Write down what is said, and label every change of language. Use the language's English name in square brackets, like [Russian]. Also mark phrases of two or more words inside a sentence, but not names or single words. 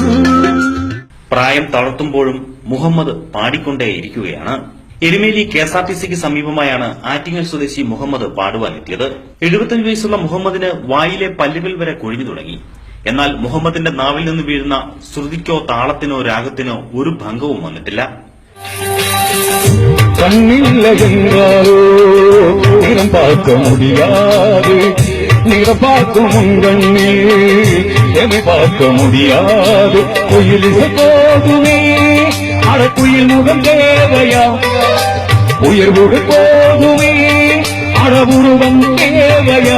[Malayalam] പ്രായം തളർത്തുമ്പോഴും മുഹമ്മദ് പാടിക്കൊണ്ടേയിരിക്കുകയാണ്. എരുമേലി KSRTCക്ക് സമീപമായാണ് ആറ്റിങ്ങൽ സ്വദേശി മുഹമ്മദ് പാടുവാനെത്തിയത്. 75 വയസ്സുള്ള മുഹമ്മദിന് വായിലെ പല്ലുകൾ വരെ കൊഴിഞ്ഞു തുടങ്ങി. എന്നാൽ മുഹമ്മദിന്റെ നാവിൽ നിന്ന് വീഴുന്ന ശ്രുതിക്കോ താളത്തിനോ രാഗത്തിനോ ഒരു ഭംഗവും വന്നിട്ടില്ല. [Tamil] கண்ணில்லை என்றாரோ நிறம் பார்க்க முடியாது, நிறம் பார்க்கும் உங்கண்ணில் எதை பார்க்க முடியாது. குயில் போதுமே அட குயில் முகம் தேவையா, உயர்வுகள் போதுமே அட உருவம் தேவையா.